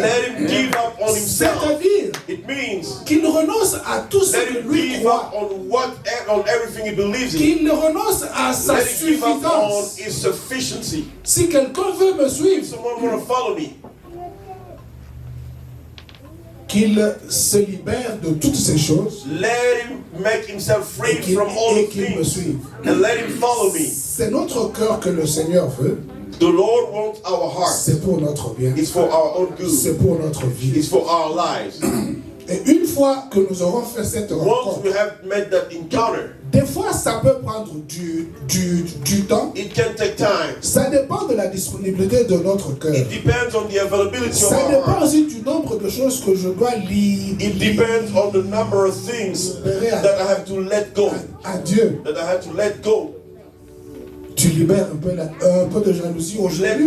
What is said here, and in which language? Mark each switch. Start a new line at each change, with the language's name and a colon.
English: let him give up on himself.
French: C'est-à-dire
English: It means
French: qu'il renonce à tout ce
English: let
French: que
English: him
French: lui
English: give
French: croit.
English: up on everything he believes in.
French: Qu'il renonce à sa
English: Let him give up on
French: suffisance.
English: his sufficiency.
French: Si quelqu'un veut me
English: If
French: suivre,
English: someone want to follow me,
French: qu'il se libère de toutes ces choses
English: let him make himself free
French: et qu'il
English: from all the
French: me
English: things
French: suive.
English: and let him follow me.
French: C'est notre cœur que le Seigneur veut.
English: The Lord wants our heart.
French: C'est pour notre bien.
English: It's for our own good.
French: C'est pour notre vie.
English: It's for our lives.
French: Et une fois que nous aurons fait cette
English: Once
French: rencontre,
English: we have made that encounter,
French: des fois ça peut prendre du temps.
English: it can take time.
French: Ça dépend de la disponibilité de notre cœur.
English: It depends on the availability of
French: Ça
English: our
French: dépend
English: heart.
French: aussi du nombre de choses que je dois
English: It depends on the number of things that I have to let go.
French: à Dieu.
English: That I have to let go.
French: Tu libères un peu de jalousie aujourd'hui.